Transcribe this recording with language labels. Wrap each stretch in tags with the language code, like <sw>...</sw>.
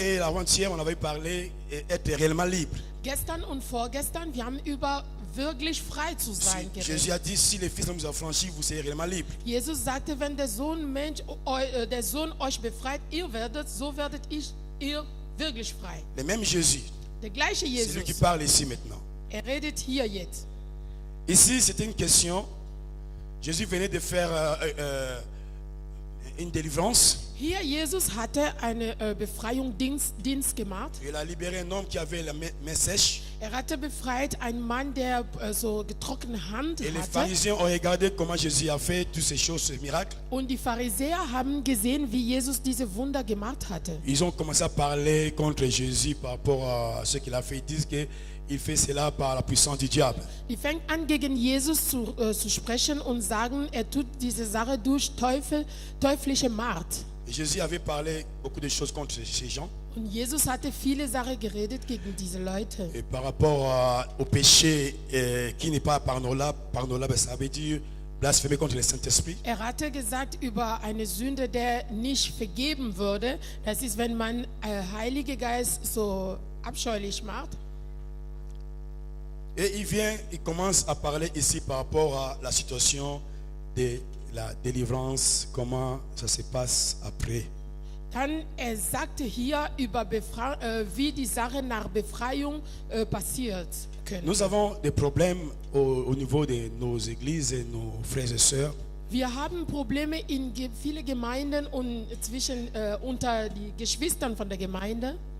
<fr>et avant-hier, on avait parlé d'être réellement libre.</fr> <de>Gestern und vorgestern, wir haben über wirklich frei zu sein</de> <fr>Jésus</fr> <de>geredet.</de> <fr>a dit, si le Fils nous a franchi, vous serez réellement libre.</fr> <de>Jesus sagte, wenn der Sohn euch befreit, so werdet ihr wirklich frei.</de> <fr>Le même Jésus,</fr> <de>Der gleiche</de> <fr>c'est lui qui</fr> <de>Jesus,</de> <fr>parle ici maintenant.</fr> <de>redet hier jetzt.</de> <fr>Ici, c'était une question. Jésus venait de faire une délivrance.</fr> <de>Hier, Jesus hatte eine Befreiungsdienst gemacht.</de> <fr>Il a libéré un homme qui avait la main sèche.</fr> <de>Hatte befreit einen Mann, der so getrocknete Hand</de> <fr>Et les</fr> <de>hatte.</de> <fr>pharisiens ont regardé comment Jésus a fait toutes ces choses, ces miracles.</fr> <de>Und die Pharisäer haben gesehen, wie Jesus diese Wunder gemacht hatte.</de> <fr>Ils ont commencé à parler contre Jésus par rapport à ce qu'il a fait. Ils disent qu'il fait cela par la puissance du diable.</fr> <de>Die fängt an, gegen Jesus zu sprechen und sagen, tut diese Sache durch teuflische Macht.</de> <fr>Et Jésus avait parlé beaucoup de choses contre ces gens.</fr> <de>Und Jesus hatte viele Sachen geredet gegen diese Leute.</de> <fr>Et par rapport au péché qui n'est pas pardonnable, ça veut dire blasphémer contre le Saint-Esprit.</fr> <de>Hatte gesagt über eine Sünde, der nicht vergeben würde. Das ist, wenn man Heilige Geist so abscheulich macht.</de> <fr>Et il commence à parler ici par rapport à la situation de la délivrance, comment ça se passe après.</fr> <de>Dann sagte hier über wie die Sache nach Befreiung passiert können.</de> <fr>Nous avons des problèmes au niveau de nos églises et nos frères et sœurs.</fr> <de>Wir haben Probleme in viele Gemeinden und unter die Geschwistern von der Gemeinde.</de>